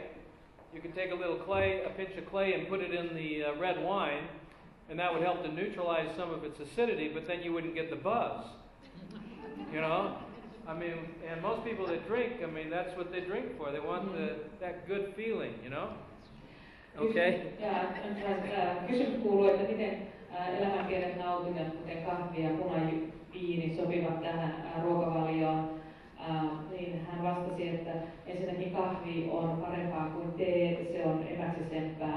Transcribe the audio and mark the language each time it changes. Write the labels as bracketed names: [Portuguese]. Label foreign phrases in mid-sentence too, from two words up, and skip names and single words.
[English] You could take a little clay, a pinch of clay, and put it in the red wine, and that would help to neutralize some of its acidity, but then you wouldn't get the buzz. You know? I mean, and most people that drink, I mean, that's what they drink for. They want that good feeling, you know? Okay? [Finnish] Kysymys kuuluu, että miten elämänpienet nautinnot, kuten kahvi ja punaviini, sopivat tähän ruokavalioon. Niin hän vastasi, että ensinnäkin kahvi on parempaa kuin tee, se on emäksisen